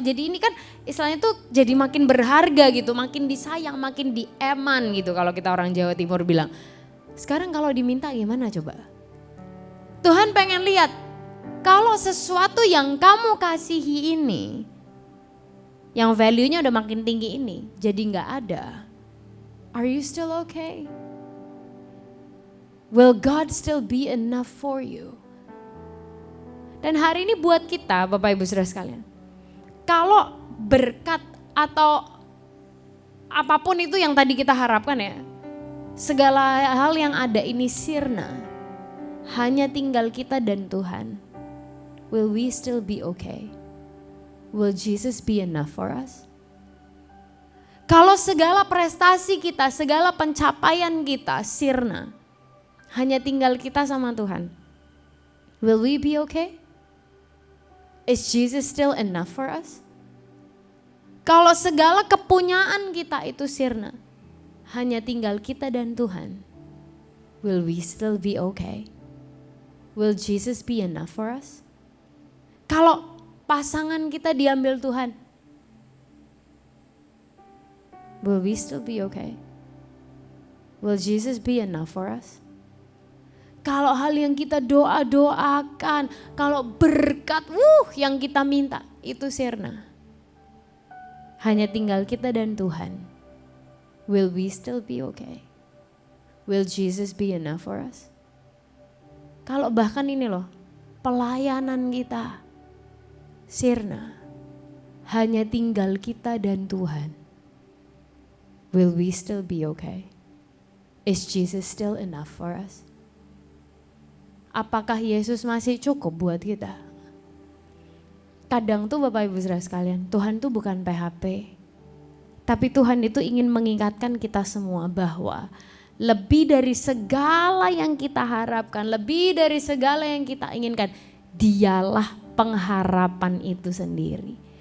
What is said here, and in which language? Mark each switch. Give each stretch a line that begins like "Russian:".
Indonesian: Jadi ini kan istilahnya tuh jadi makin berharga gitu, makin disayang, makin dieman gitu kalau kita orang Jawa Timur bilang. Sekarang kalau diminta gimana coba? Tuhan pengen lihat, kalau sesuatu yang kamu kasihi ini, yang value-nya udah makin tinggi ini, jadi gak ada.
English: Are you still okay? Will God still be enough for you?
Indonesian: Dan hari ini buat kita, Bapak Ibu Saudara sekalian, kalau berkat atau apapun itu yang tadi kita harapkan ya, segala hal yang ada ini sirna. Hanya tinggal kita dan Tuhan.
English: Will we still be okay? Will Jesus be enough for us?
Indonesian: Kalau segala prestasi kita, segala pencapaian kita sirna, hanya tinggal kita sama Tuhan.
English: Will we be okay? Is Jesus still enough for us?
Indonesian: Kalau segala kepunyaan kita itu sirna, hanya tinggal kita dan Tuhan,
English: will we still be okay? Will Jesus be enough for us?
Indonesian: Kalau pasangan kita diambil Tuhan,
English: will we still be okay? Will Jesus be enough for us?
Indonesian: Kalau hal yang kita doakan, kalau berkat yang kita minta, itu sirna. Hanya tinggal kita dan Tuhan.
English: Will we still be okay? Will Jesus be enough for us?
Indonesian: Kalau bahkan ini loh, pelayanan kita sirna, hanya tinggal kita dan Tuhan.
English: Will we still be okay? Is Jesus still enough for us?
Indonesian: Apakah Yesus masih cukup buat kita? Kadang tuh Bapak Ibu Saudara sekalian, Tuhan tuh bukan PHP. Tapi Tuhan itu ingin mengingatkan kita semua bahwa lebih dari segala yang kita harapkan, lebih dari segala yang kita inginkan, Dialah pengharapan itu sendiri.